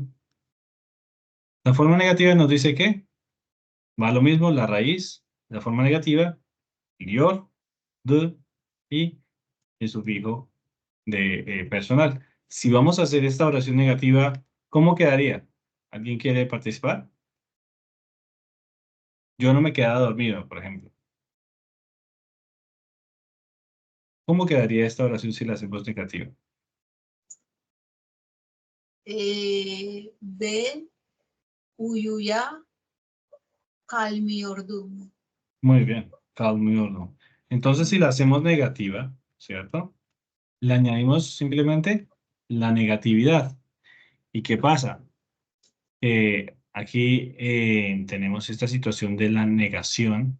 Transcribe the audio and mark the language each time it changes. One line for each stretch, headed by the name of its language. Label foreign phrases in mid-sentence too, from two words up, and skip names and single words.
Spanish: La forma negativa nos dice que va lo mismo la raíz, la forma negativa, yor, de y el sufijo de personal. Si vamos a hacer esta oración negativa, ¿cómo quedaría? ¿Alguien quiere participar? Yo no me quedaba dormido, por ejemplo. ¿Cómo quedaría esta oración si la hacemos negativa?
Turkish: Ben uyuya kalmıyordum.
Spanish: Muy bien, calmiorno. Entonces, si la hacemos negativa, ¿cierto? Le añadimos simplemente la negatividad. ¿Y qué pasa? Aquí tenemos esta situación de la negación.